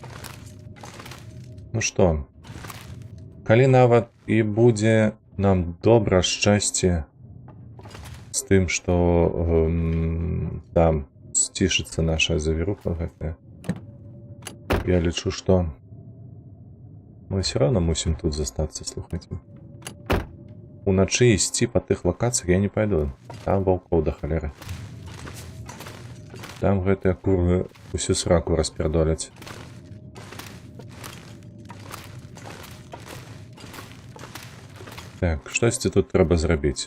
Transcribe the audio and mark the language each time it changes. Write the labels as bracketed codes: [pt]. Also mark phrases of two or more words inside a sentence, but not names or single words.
[be] Ну што, калі нават і будзе нам добра шчасце з тым, што там сцішыцца наша завіруха гэтая, я лічу, што мы [ru] все равно [be] мусім тут застацца, слухайце. Уначы ісці па тых лакацыях я не пайду. Там ваўкоў да халеры. Там гэтыя куры усю сраку распердоляць. Так, штосьці тут трэба зрабіць.